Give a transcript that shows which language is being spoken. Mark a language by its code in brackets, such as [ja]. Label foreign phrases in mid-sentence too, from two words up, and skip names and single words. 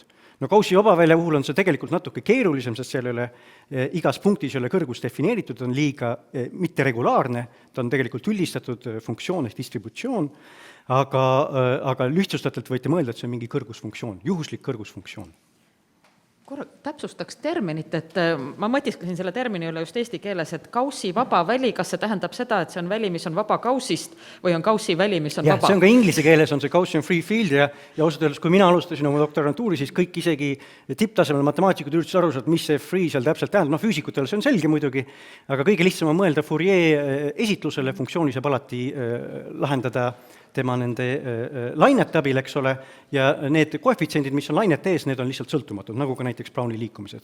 [et] No Gaussi vabavälja puhul on see tegelikult natuke keerulisem, sest seal ei ole igas punktis ei ole kõrgus defineeritud, on liiga mitteregulaarne, ta on tegelikult üldistatud funktsioon ehk distributsioon, aga lihtsustatult võite mõelda, et see on mingi kõrgusfunktsioon, juhuslik kõrgusfunktsioon. Täpsustaks terminit, et ma mõtisklesin selle termini üle just eesti keeles, et Gaussi vaba väli, kas see tähendab seda, et see on väli, mis on vaba Gaussist või on Gaussi väli, mis on vaba? See on ka inglise keeles, on see [en] Gaussian free field [et] ja ausalt öeldes, kui mina alustasin oma doktorantuuri, siis kõik isegi tipptasemel matemaatikud üritasid aru saada, mis see free seal täpselt tähendab. No füüsikutele see on selge muidugi, aga kõige lihtsam on mõelda Fourier esitlusele, funktsiooni saab alati lahendada tema nende lainete abil, eks ole, ja need koefitsiendid, mis on lainete ees, need on lihtsalt sõltumatud, nagu ka näiteks Browni liikumised.